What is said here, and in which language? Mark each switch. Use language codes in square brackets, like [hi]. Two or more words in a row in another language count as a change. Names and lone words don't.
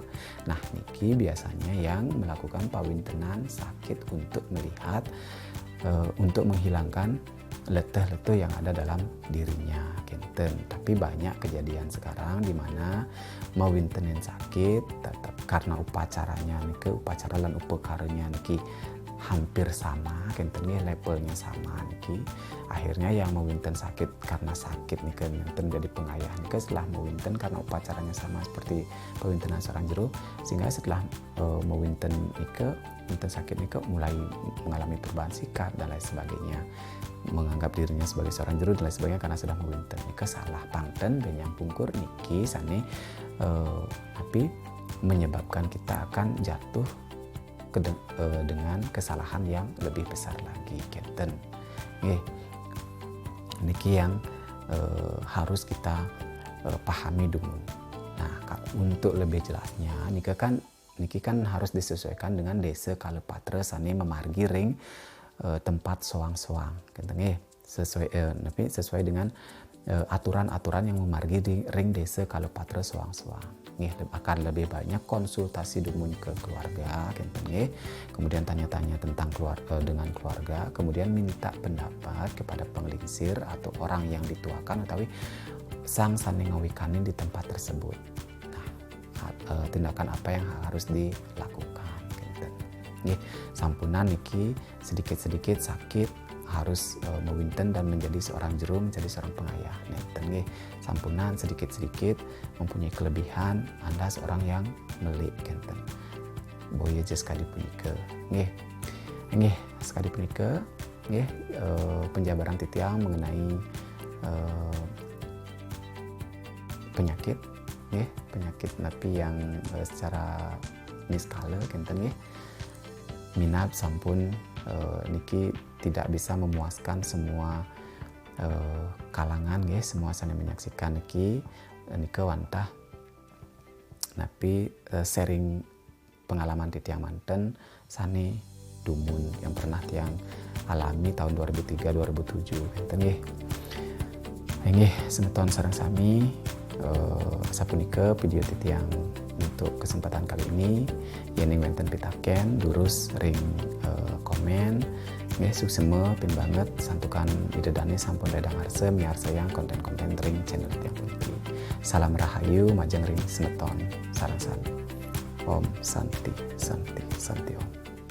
[id] Nah, Niki biasanya yang melakukan pawintenan sakit untuk melihat, untuk menghilangkan letih-letih yang ada dalam dirinya. Tapi banyak kejadian sekarang di mana mawintenin sakit tetap karena upacaranya niki, upacara dan upakaranya niki hampir sama, levelnya sama niki. Akhirnya yang mawinten sakit karena sakit niki jadi pengayah niki setelah mawinten karena upacaranya sama seperti pawintenan seorang jero, sehingga setelah mawinten niki, winten sakit niki mulai mengalami perubahan sikap dan lain sebagainya, menganggap dirinya sebagai seorang jero dan lain sebagainya karena sudah mawinten niki [ban] salah pangten benyang pungkur niki sane [id] tapi menyebabkan kita akan jatuh dengan kesalahan yang lebih besar lagi. Niki yang harus kita pahami dulu. Nah, untuk lebih jelasnya niki kan harus disesuaikan dengan desa Kalepatra [ban] sane memargi ring tempat soang-soang, [id] sesuai dengan aturan-aturan yang memargi di ring desa Kalepatra soang-soang. Akan lebih banyak konsultasi dumun ke keluarga, kemudian tanya-tanya tentang dengan keluarga, kemudian minta pendapat kepada penglingsir atau orang yang dituakan atau [ban] sang sane ngawikanin [id] di tempat tersebut. Nah, tindakan apa yang harus dilakukan. [ban] Sampunan niki [id] sedikit-sedikit sakit harus mewinten dan menjadi seorang jero, menjadi seorang pengayah. Sampunan sedikit-sedikit mempunyai kelebihan, Anda seorang yang melik. [ban] Boya je sekali punike. Sekali punike penjabaran titiang [id] mengenai penyakit tapi yang secara niskala minat sampun niki tidak bisa memuaskan semua kalangan semua sana menyaksikan niki wantah tapi sharing pengalaman di tiang manten [ban] sane dumun [id] yang pernah tiang alami tahun 2003-2007 [ban] semeton sareng sami sapunika video titiang untuk kesempatan kali ini yening wenten pitaken durus ring komen suksema pin banget santukan idedane sampun redang arse miar sayang konten-konten ring channel tiang puniki. Salam rahayu majeng ring semeton sareng sami. [sa] Om Santi Santi Santi Om.